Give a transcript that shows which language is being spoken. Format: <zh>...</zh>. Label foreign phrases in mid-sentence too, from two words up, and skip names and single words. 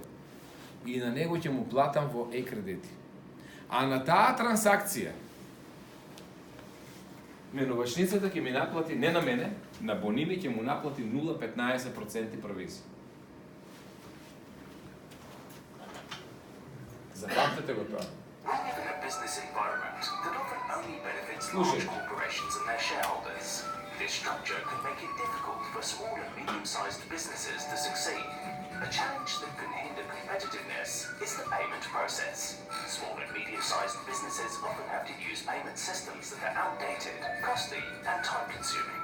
<mk>И на него ќе му платам во e-кредити. А на таа трансакција менувачницата ќе ми наплати, не на мене, на Боними ќе му наплати 0,15% провизија. Запамтете го тоа.</mk> <en>We live in a business environment that often only benefits</en> <mk>Слушай.</mk> <en>large corporations and their shareholders. This structure can make it difficult for small and medium-sized businesses to succeed. A challenge that can hinder competitiveness is the payment process. Small and medium-sized businesses often have to use payment systems that are outdated, costly, and time-consuming.</en>